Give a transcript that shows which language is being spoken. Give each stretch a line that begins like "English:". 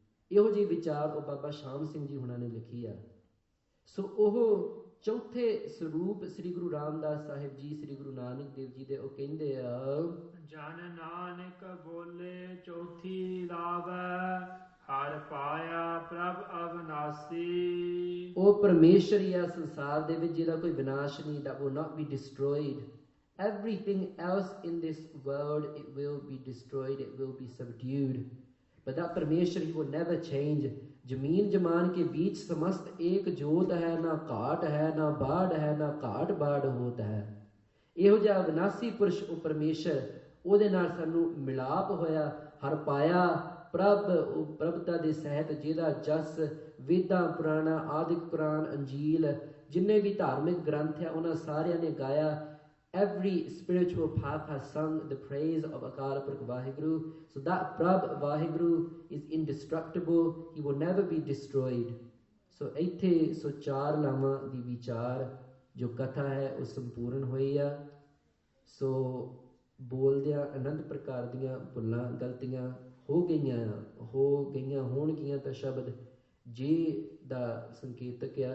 Punjabi: ਇਹੋ ਜਿਹੀ ਵਿਚਾਰ ਉਹ ਬਾਬਾ ਸ਼ਾਮ ਸਿੰਘ ਜੀ ਹੁਣਾਂ ਨੇ ਲਿਖੀ ਆ। ਸੋ ਉਹ ਚੌਥੇ ਸਰੂਪ ਸ੍ਰੀ ਗੁਰੂ ਰਾਮਦਾਸ ਸਾਹਿਬ ਜੀ, ਸ੍ਰੀ ਗੁਰੂ ਨਾਨਕ ਦੇਵ ਜੀ ਦੇ, ਉਹ ਕਹਿੰਦੇ ਆ ਜਨ ਨਾਨਕ ਬੋਲੇ ਚੌਥੀ ਲਾਵੈ, ਹਰ ਪਾਇਆ ਪ੍ਰਭ ਅਵਨਾਸੀ। ਉਹ ਪਰਮੇਸ਼ਰ ਹੀ ਆ ਸੰਸਾਰ ਦੇ ਵਿੱਚ ਜਿਹਦਾ ਕੋਈ ਵਿਨਾਸ਼ ਨਹੀਂ,
English: that will not be destroyed. Everything else in this world, it will be destroyed, it will be subdued. But that
Hindi: परमेश्वर ही
English: will never change.
Hindi: जमीन जमान के बीच समस्त एक जोत है, ना घाट है ना बाढ़ है, ना घाट बाढ़ होता है।
Punjabi: ਇਹੋ ਜਿਹਾ ਅਵਿਨਾਸੀ ਪੁਰਸ਼ ਉਹ ਪਰਮੇਸ਼ਰ, ਉਹਦੇ ਨਾਲ ਸਾਨੂੰ ਮਿਲਾਪ ਹੋਇਆ। ਹਰ ਪਾਇਆ ਪ੍ਰਭ, ਉਹ ਪ੍ਰਭਤਾ ਦੇ ਸਹਿਤ ਜਿਹਦਾ ਜਸ ਵੇਦਾਂ ਪੁਰਾਣਾ ਆਦਿਕ ਕੁਰਾਨ ਅੰਜੀਲ ਜਿੰਨੇ ਵੀ ਧਾਰਮਿਕ ਗ੍ਰੰਥ ਆ ਉਹਨਾਂ ਸਾਰਿਆਂ ਨੇ ਗਾਇਆ।
English: Every spiritual path has sung the praise of Akal Purkh Vaheguru. So that Prabh Vaheguru is indestructible. He will never be destroyed.
Punjabi: So ਇੱਥੇ ਸੋ ਚਾਰ ਲਾਵਾਂ ਦੀ ਵਿਚਾਰ ਜੋ ਕਥਾ ਹੈ ਉਹ ਸੰਪੂਰਨ ਹੋਈ ਆ। ਸੋ ਬੋਲਦਿਆਂ ਅਨੰਤ ਪ੍ਰਕਾਰ ਦੀਆਂ ਭੁੱਲਾਂ ਗਲਤੀਆਂ ਹੋ ਗਈਆਂ ਹੋਣਗੀਆਂ ਤਾਂ ਸ਼ਬਦ ਜੇ ਦਾ ਸੰਕੇਤਕ ਆ।